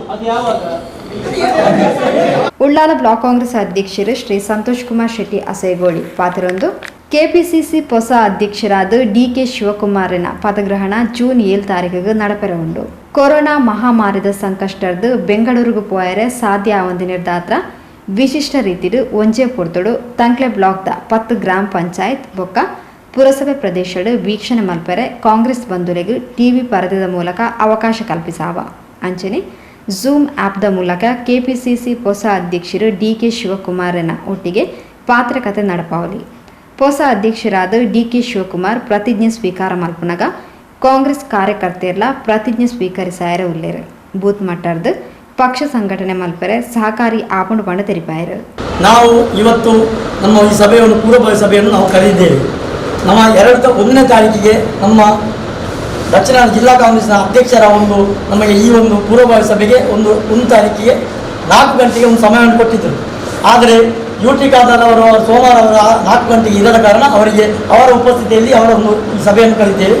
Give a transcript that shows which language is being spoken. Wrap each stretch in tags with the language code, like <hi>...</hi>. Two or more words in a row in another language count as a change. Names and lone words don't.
<kn>ಅದು ಯಾವಾಗ</kn> <tcy>ಉಳ್ಳಾಲ ಬ್ಲಾಕ್ ಕಾಂಗ್ರೆಸ್ ಅಧ್ಯಕ್ಷರು ಶ್ರೀ ಸಂತೋಷ್ ಕುಮಾರ್ ಶೆಟ್ಟಿ ಅಸೇಗೋಳಿ ಪಾತ್ರೊಂದು ಕೆಪಿಸಿಸಿ ಹೊಸ ಅಧ್ಯಕ್ಷರಾದ ಡಿಕೆ ಶಿವಕುಮಾರನ ಪದಗ್ರಹಣ ಜೂನ್ 7 ತಾರೀಕಿಗೆ ನಡಪೆರವುಂಡು. ಕೊರೋನಾ ಮಹಾಮಾರಿದ ಸಂಕಷ್ಟದ ಬೆಂಗಳೂರಿಗೆ ಪೋಯರೆ ಸಾಧ್ಯ ಆವಂದಿನಿರ್ದಾತ್ರ ವಿಶಿಷ್ಟ ರೀತಿಡು ಒಂಜೆ ಪೊರ್ತುಡು ತಂಕ್ಲೆ ಬ್ಲಾಕ್ದ 10 ಗ್ರಾಮ ಪಂಚಾಯತ್ ಬೊಕ್ಕ ಪುರಸಭೆ ಪ್ರದೇಶಡು ವೀಕ್ಷಣೆ ಮಲ್ಪರೆ ಕಾಂಗ್ರೆಸ್ ಬಂಧುಲೆಗೆ ಟಿವಿ ಪರದೆದ ಮೂಲಕ ಅವಕಾಶ ಕಲ್ಪಿಸಾವ. ಅಂಚನೆ ಝೂಮ್ ಆ್ಯಪ್ದ ಮೂಲಕ ಕೆಪಿಸಿಸಿ ಹೊಸ ಅಧ್ಯಕ್ಷರು ಡಿಕೆ ಶಿವಕುಮಾರನ ಒಟ್ಟಿಗೆ ಪಾತ್ರಕತೆ ನಡಪಾವಲಿ. ಹೊಸ ಅಧ್ಯಕ್ಷರಾದ ಡಿಕೆ ಶಿವಕುಮಾರ್ ಪ್ರತಿಜ್ಞೆ ಸ್ವೀಕಾರ ಮಲ್ಪನಾಗ ಕಾಂಗ್ರೆಸ್ ಕಾರ್ಯಕರ್ತೆಯರ್ಲ ಪ್ರತಿಜ್ಞೆ ಸ್ವೀಕರಿಸಾಯರ ಉಲ್ಲೇರು. ಬೂತ್ ಮಟ್ಟದ ಪಕ್ಷ ಸಂಘಟನೆ ಮಲ್ಪರೆ ಸಹಕಾರಿ ಆಪಣು ಬಂಡ ತೆರಿಪಾಯರು.</tcy> <kn>ನಾವು ಇವತ್ತು ನಮ್ಮ ಈ ಸಭೆಯನ್ನು ಪೂರ್ವಭಾವಿ ಸಭೆಯನ್ನು ನಾವು ಕರೆದಿದ್ದೇವೆ. ನಮ್ಮ 1ನೇ ತಾರೀಕಿಗೆ ನಮ್ಮ ದಕ್ಷಿಣ ಜಿಲ್ಲಾ ಕಾಂಗ್ರೆಸ್ನ ಅಧ್ಯಕ್ಷರ ನಮಗೆ ಈ ಪೂರ್ವಭಾವಿ ಸಭೆಗೆ 1 ತಾರೀಕಿಗೆ 4 ಗಂಟೆಗೆ ಒಂದು ಸಮಯವನ್ನು ಕೊಟ್ಟಿದ್ದರು. ಆದರೆ ಯುಟಿ ಖಾದರ್ ಅವರು ಸೋಮವಾರ 4 ಗಂಟೆಗೆ ಇರದ ಕಾರಣ ಅವರಿಗೆ ಅವರ ಉಪಸ್ಥಿತಿಯಲ್ಲಿ ಅವರ ಈ ಸಭೆಯನ್ನು ಕರೆದಿದ್ದೇವೆ.</kn>